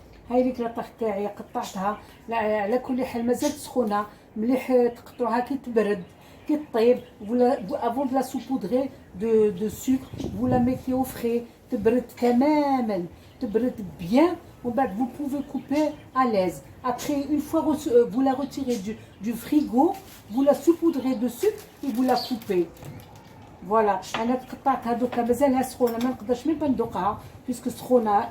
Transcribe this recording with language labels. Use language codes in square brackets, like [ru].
[ar] هايليك لا طاح تاعي قطعتها. على كل حال مازالت سخونه، مليح تقطعوها كي تبرد كي طيب. [fr] avant de la saupoudrer de sucre, vous la mettez au frais [ar] تبرد تماما، تبرد [fr] bien. En fait, vous pouvez couper à l'aise. Après, une fois vous la retirez du frigo, vous la saupoudrez de sucre et vous la coupez. [ar] Voilà, انا قطعتها دوكا مازالها سخونه، ما نقدرش ميم با ندوقها [fr] puisque [ar] سخونه.